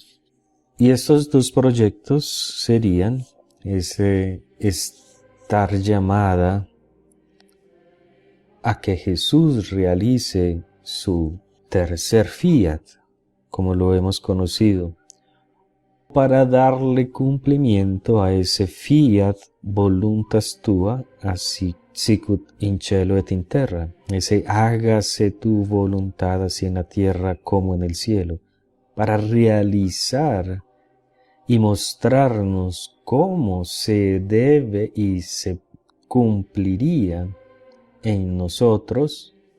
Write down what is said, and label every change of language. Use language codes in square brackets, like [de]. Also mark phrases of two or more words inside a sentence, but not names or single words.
[es] Y estos dos proyectos serían estar llamada a que Jesús realice su tercer fiat, como lo hemos conocido, para darle cumplimiento a ese [la] fiat voluntas tua, sicut in cielo et in terra, [es] ese hágase tu voluntad así en la tierra como en el cielo, para realizar y mostrarnos cómo se debe y se cumpliría en nosotros